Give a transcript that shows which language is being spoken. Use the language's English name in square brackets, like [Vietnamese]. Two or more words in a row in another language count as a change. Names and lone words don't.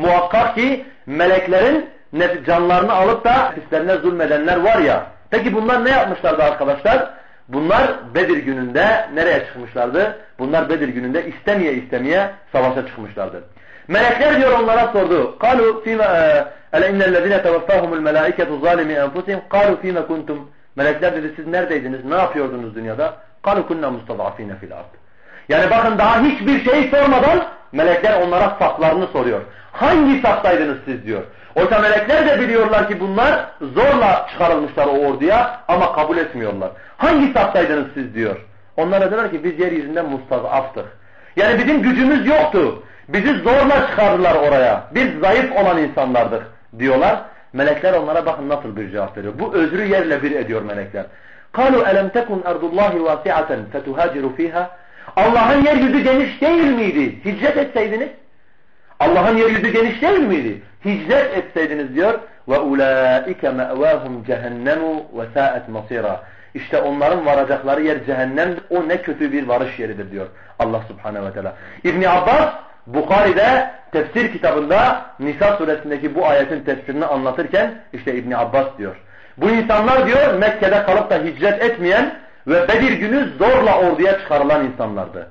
[Turkish] Muhakkak ki meleklerin canlarını alıp da nefislerine zulmedenler var ya. Peki bunlar ne yapmışlardı arkadaşlar? Bunlar Bedir gününde nereye çıkmışlardı? Bunlar Bedir gününde istemeye savaşa çıkmışlardı. Melekler diyor onlara sordu. [Arabic] قالوا فيما إن الذين توفاهم الملائكة ظالمي أنفسهم قالوا فيما كنتم. [Turkish] Melekler dedi siz neredeydiniz? Ne yapıyordunuz dünyada? [Arabic] قالوا كنا مستضعفين في الأرض. [Turkish] Yani bakın daha hiçbir şey sormadan melekler onlara saflarını soruyor. Hangi saftaydınız siz diyor. Oysa melekler de biliyorlar ki bunlar zorla çıkarılmışlar o orduya ama kabul etmiyorlar. Hangi saftaydınız siz diyor. Onlara diyorlar ki biz yeryüzünde mustazaftık. Yani bizim gücümüz yoktu. Bizi zorla çıkardılar oraya. Biz zayıf olan insanlardık diyorlar. Melekler onlara bakın nasıl bir cevap veriyor. Bu özrü yerle bir ediyor melekler. [Arabic] قَالُوا أَلَمْ تَكُنْ أَرْضُ اللّٰهِ وَاسِعَةً فَتُهَاجِرُ ف۪يهَا. [Turkish] Allah'ın yeryüzü geniş değil miydi? Hicret etseydiniz. Allah'ın yeryüzü geniş değil miydi? Hicret etseydiniz diyor. [Arabic] وَاُولَٰئِكَ مَأْوَاهُمْ جَهَنَّمُ وَسَاءَتْ مَصِيرًا. [Turkish] İşte onların varacakları yer cehennemdir. O ne kötü bir varış yeridir diyor Allah [Arabic] سبحانه وتعالى. [Turkish] İbn Abbas Bukhari'de tefsir kitabında Nisa suresindeki bu ayetin tefsirini anlatırken işte İbn Abbas diyor. Bu insanlar diyor Mekke'de kalıp da hicret etmeyen ve Bedir günü zorla orduya çıkarılan insanlardı.